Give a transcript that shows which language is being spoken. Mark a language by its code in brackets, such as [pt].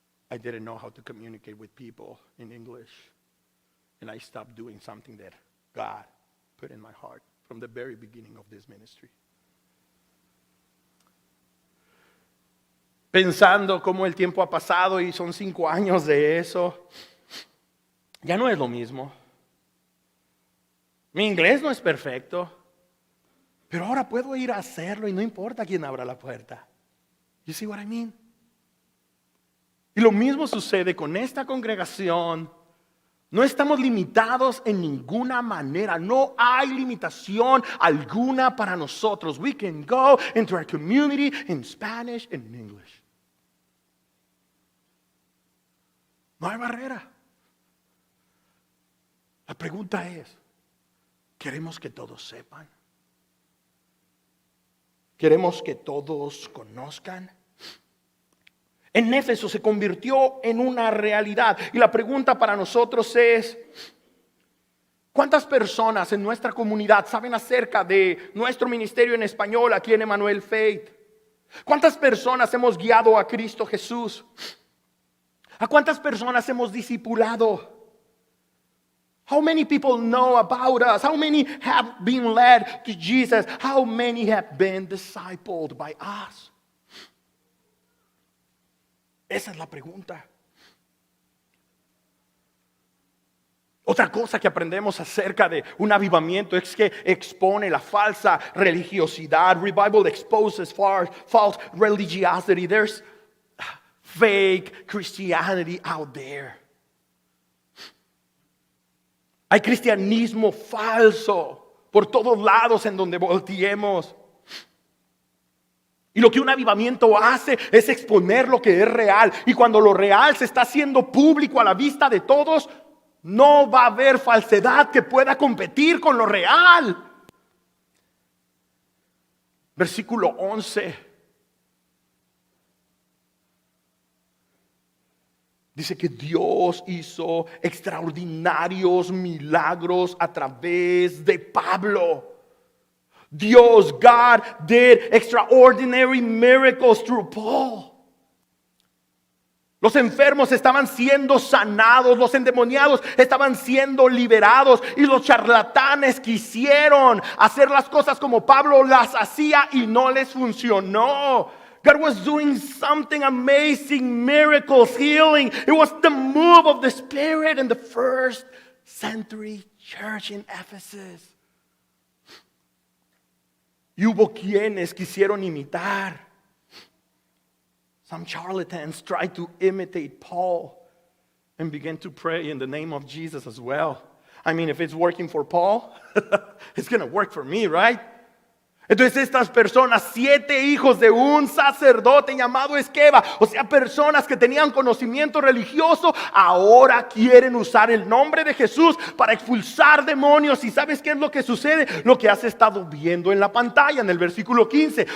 [en] I didn't know how to communicate with people in English. And I stopped doing something that God put in my heart from the very beginning of this ministry. [es] Pensando cómo el tiempo ha pasado y son 5 años de eso, ya no es lo mismo. Mi inglés no es perfecto, pero ahora puedo ir a hacerlo y no importa quién abra la puerta. [en] You see what I mean? [es] Y lo mismo sucede con esta congregación. No estamos limitados en ninguna manera. No hay limitación alguna para nosotros. [en] We can go into our community in Spanish and in English. [es] No hay barrera. La pregunta es, Queremos que todos sepan. Queremos que todos conozcan. En Éfeso se convirtió en una realidad. Y la pregunta para nosotros es: ¿cuántas personas en nuestra comunidad saben acerca de nuestro ministerio en español aquí en Emmanuel Faith? ¿Cuántas personas hemos guiado a Cristo Jesús? ¿A cuántas personas hemos discipulado? [en] How many people know about us? How many have been led to Jesus? How many have been discipled by us? [es] Esa es la pregunta. Otra cosa que aprendemos acerca de un avivamiento es que expone la falsa religiosidad. [en] Revival exposes false religiosity. There's fake Christianity out there. [es] Hay cristianismo falso por todos lados en donde volteemos. Y lo que un avivamiento hace es exponer lo que es real. Y cuando lo real se está haciendo público a la vista de todos, no va a haber falsedad que pueda competir con lo real. Versículo 11. Dice que Dios hizo extraordinarios milagros a través de Pablo. [en] God did extraordinary miracles through Paul. [es] Los enfermos estaban siendo sanados, los endemoniados estaban siendo liberados y los charlatanes quisieron hacer las cosas como Pablo las hacía y no les funcionó. [en] God was doing something amazing, miracles, healing. It was the move of the Spirit in the first century church in Ephesus. [es] Y hubo quienes quisieron imitar. [en] Some charlatans tried to imitate Paul and began to pray in the name of Jesus as well. I mean, if it's working for Paul, it's going to work for me, right? [es] Entonces estas personas, 7 hijos de un sacerdote llamado Esqueva, o sea, personas que tenían conocimiento religioso, ahora quieren usar el nombre de Jesús para expulsar demonios. ¿Y sabes qué es lo que sucede? Lo que has estado viendo en la pantalla en el versículo 15.